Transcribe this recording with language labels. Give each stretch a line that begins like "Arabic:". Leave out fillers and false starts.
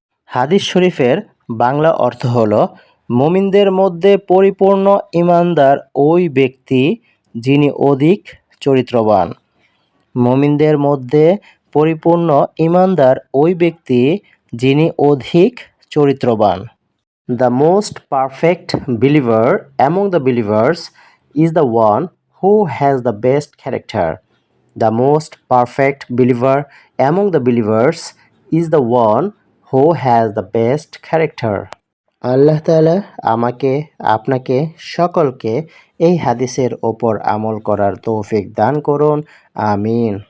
Bangla: হাদিস শরীফের বাংলা অর্থ হলো, মুমিনদের মধ্যে পরিপূর্ণ ঈমানদার ওই ব্যক্তি যিনি অধিক চরিত্রবান। মুমিনদের মধ্যে পরিপূর্ণ ঈমানদার ওই ব্যক্তি যিনি অধিক চরিত্রবান।
English: The most perfect believer among the believers is the one who has the best character. The most perfect believer among the believers is the one who has the best character.
Bangla: আল্লাহ তাআলা আমাকে, আপনাকে সকলকে এই হাদিসের ওপর আমল করার তৌফিক দান করুন। আমিন।